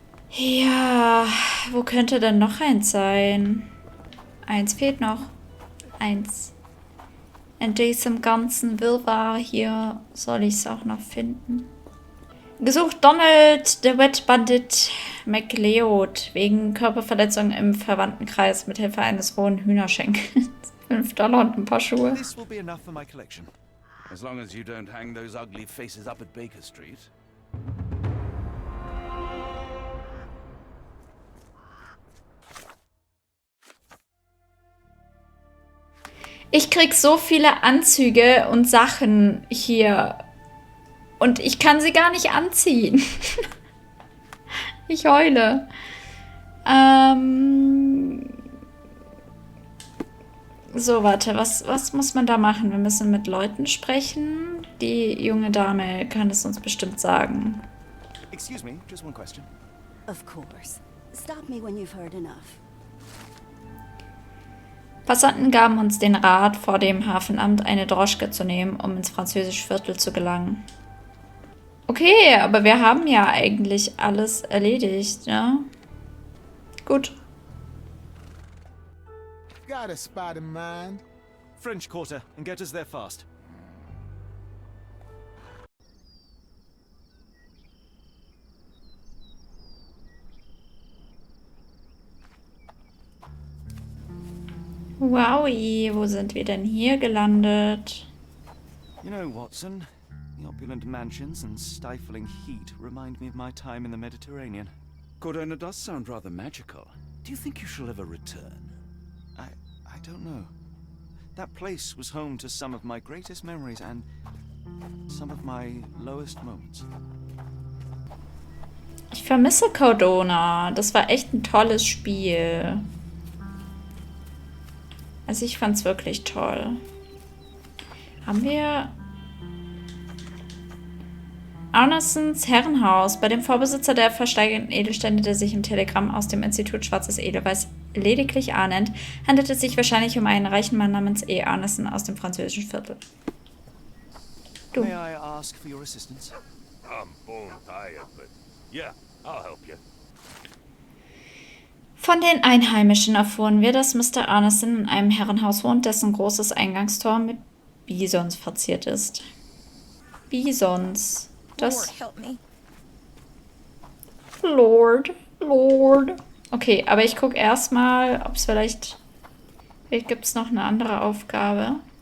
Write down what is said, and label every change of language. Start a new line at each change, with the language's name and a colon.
German: Ja, wo könnte denn noch eins sein? Eins fehlt noch. Eins. In diesem ganzen Wirrwarr hier soll ich es auch noch finden. Gesucht Donald, der Wettbandit McLeod, wegen Körperverletzung im Verwandtenkreis mit Hilfe eines rohen Hühnerschenkels. $5 und ein paar Schuhe.
English: This will be enough for my collection. As long as you don't hang those ugly faces up at Baker Street.
German: Ich krieg so viele Anzüge und Sachen hier. Und ich kann sie gar nicht anziehen. Ich heule. So, warte. Was muss man da machen? Wir müssen mit Leuten sprechen. Die junge Dame kann es uns bestimmt sagen.
English: Excuse me, just one question. Of course. Stop me when you've heard enough.
German: Passanten gaben uns den Rat, vor dem Hafenamt eine Droschke zu nehmen, um ins französische Viertel zu gelangen. Okay, aber wir haben ja eigentlich alles erledigt, ne? Gut.
English: Got a spot in mind. French Quarter, and get us there fast.
German: Wowie, wo sind wir denn hier gelandet?
English: You know, Watson, the opulent mansions and stifling heat remind me of my time in the Mediterranean. Cordona does sound rather magical. Do you think you shall ever return? I don't know. That place was home to some of my greatest memories and some of my lowest moments.
German: Ich vermisse Cordona. Das war echt ein tolles Spiel. Also ich fand's wirklich toll. Haben wir Arnesons Herrenhaus. Bei dem Vorbesitzer der versteigerten Edelsteine, der sich im Telegramm aus dem Institut Schwarzes Edelweiß lediglich A nennt, handelt es sich wahrscheinlich um einen reichen Mann namens E. Arneson aus dem französischen Viertel. Du.
English: May I ask for your assistance? I'm bone tired, but yeah, I'll help you.
German: Von den Einheimischen erfuhren wir, dass Mr. Arneson in einem Herrenhaus wohnt, dessen großes Eingangstor mit Bisons verziert ist. Bisons. Das. Lord. Okay, aber ich gucke erstmal, ob es vielleicht gibt es noch eine andere Aufgabe.